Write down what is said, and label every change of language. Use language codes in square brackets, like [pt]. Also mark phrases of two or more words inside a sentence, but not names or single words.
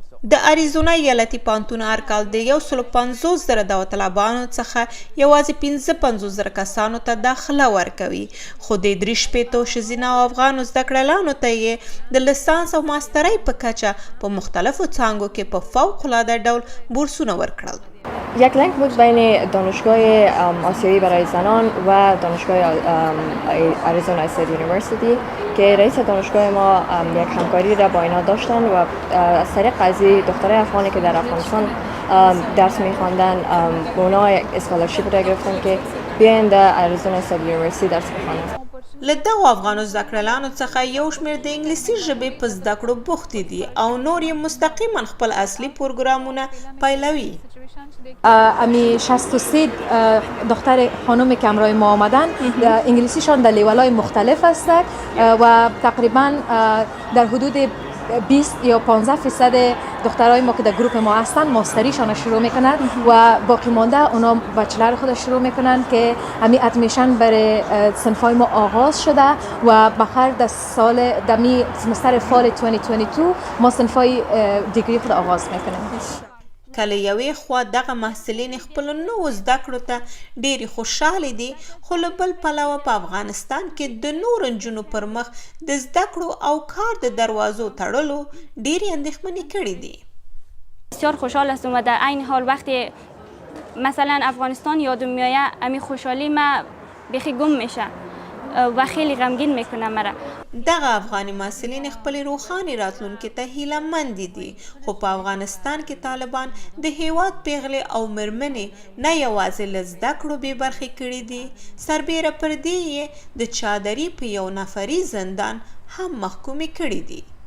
[ps] د اریزونا ایالتي پوهنتون هر کال د 150,000 داوطلبانو څخه یوازې 55,000 کسانو ته داخله ورکوي، خو د 3 ښځینه او افغانو زده کړیالانو ته یې د لیسانس او ماسترۍ په کچه په مختلفو څانګو کې په فوق‌العاده ډول بورسونه ورکړل. [fa] یک لینک بود بین دانشگاه آسیایی برای زنان و دانشگاه اریزونا استیت یونیورسیتی که رئیس دانشگاه ما یک همکاری را با اینا داشتن و از طریق قضیه دخترای افغانی که در افغانستان درس می‌خواندن به اونا یک اسکالرشیپ را گرفتن که بیاین در اریزونا استیت یونیورسیتی درس بخوانند. [ps] له دغو افغانو زده کړیالانو څخه یو شمېر د انګلیسي ژبې په زده کړو بوختې دي او نور یې مستقیما خپل اصلي پروګرامونه پیلوي. [fa] امی 63 دختر خانومی که همراه ما آمدن انگلیسیشان در لیول‌های مختلف است و تقریبا در حدود 20 یا 15% دخترای ما که در گروه ما هستن ماستریشان شروع میکنن و باقی مانده اونا بچلر خود شروع میکنن که همین ادمیشن برای صنفای ما آغاز شده و بخیر در سال دمی [en] semester fall [fa] 2022 ما صنفای دیگری خود آغاز میکنیم. [ps] کله یوې خوا دغه محصلین خپل نوو زده کړو ته ډېرې خوشحالې دي، خو له بل پلوه په افغانستان کې د نورو نجونو پر مخ د زده کړو او کار د دروازو تړلو ډېرې اندېښمنې کړي دي. [fa] بسیار خوشحال هستم و در عین حال وقتی مثلا افغانستان یادم میآید امی خوشحالی ما بیخی گم میشه و خیلی غمگین میکنه مرا. [ps] دغه افغاني محصلین خپلې روښانې راتلونکي ته هیله مندې دي، خو په افغانستان کې طالبان د هیواد پیغلې او مېرمنې نه یوازې له زده کړو بې برخې کړي دي، سربیره پر دې یې د چادري په یو نفري زندان هم محکومې کړي دي.